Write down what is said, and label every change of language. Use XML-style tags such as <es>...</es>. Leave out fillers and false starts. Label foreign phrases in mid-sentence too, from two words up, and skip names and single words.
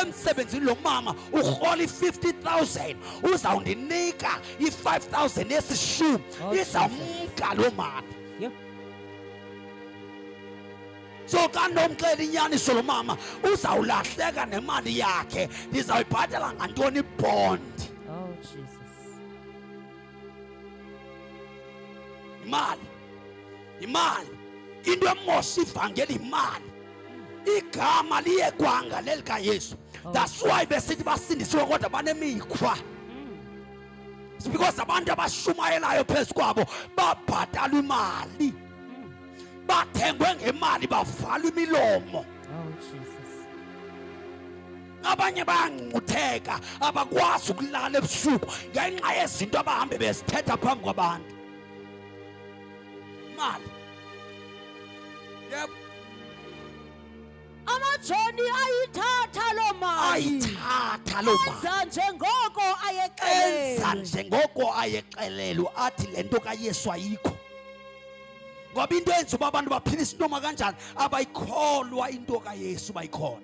<xh>emsebenzini lo mama urhola 50,000 uzawundinika i5,000 esishumi izamka lo mama. Yo. So kanomxela inyaniso lo mama uzawulahleka nemali yakhe ndizawuyibhatala ngantoni bond.</xh> <en>Oh Jesus.</en> <xh>Imali into emosha ivangeli imali. Igama liye kwanga lelikaYesu.</xh> <en>That's why</en> <xh>besithi basindisiwe kodwa banemikhwa.</xh> <en>It's because</en> <xh>abantu abashumayelayo phezu kwabo babhatalwa imali. Bathengwe ngemali bavalwa imilomo.</xh> <en>Oh Jesus.</en> <xh>Abanye bayangcutheka abakwazi ukulala ebusuku ngenxa yezinto abahambe bezithetha phambi kwabantu. Imali. Yep. uJoni ayithatha lo mali ayithatha loo mali enza njengoko enza ayexelelwe. njengoko ayexelelwe athi le nto kaYesu ayikho. Ngoba into enza uba abantu baphilisa intoma kanjani abayikholwa into kaYesu bayikhona.</xh>